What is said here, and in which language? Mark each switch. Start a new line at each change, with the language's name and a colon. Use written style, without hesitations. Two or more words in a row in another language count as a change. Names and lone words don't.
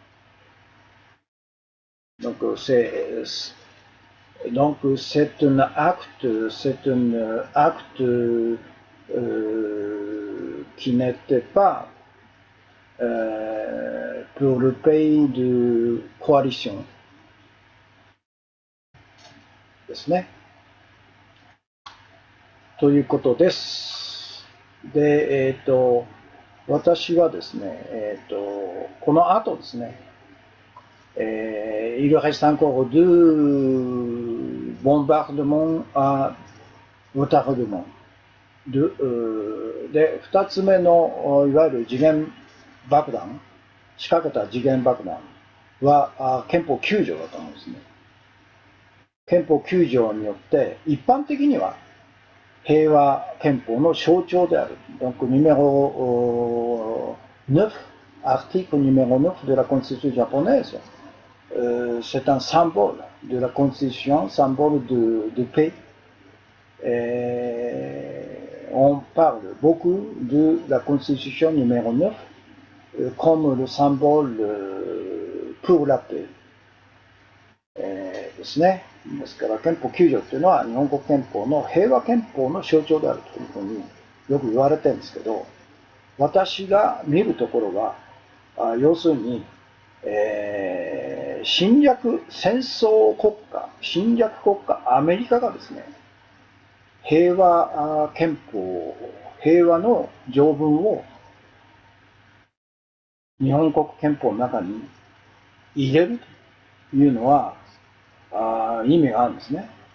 French: Donc c'est un acte qui n'était pas pour le pays de coalition.
Japanese: ですね。ということです。で、私はですね、この後ですね、
French: il reste encore 2 bombardements à retardement.
Japanese: で、2つ目のいわゆる時限爆弾、仕掛けた時限爆弾は憲法9条だと思うんですね。憲法9条によって一般的には平和憲法の象徴である。
French: Donc, numéro 9, article numéro 9 de la Constitution japonaise, c'est un symbole de la Constitution, symbole de paix. On parle beaucoup de la Constitution numéro 9 comme le symbole pour la paix.
Japanese: ですね。ですから憲法9条っていうのは日本国憲法の平和憲法の象徴であるというふうによく言われてるんですけど、私が見るところは要するに、侵略戦争国家、侵略国家アメリカがですね、平和憲法、平和の条文を日本国憲法の中に入れるというのは意味があるんですね。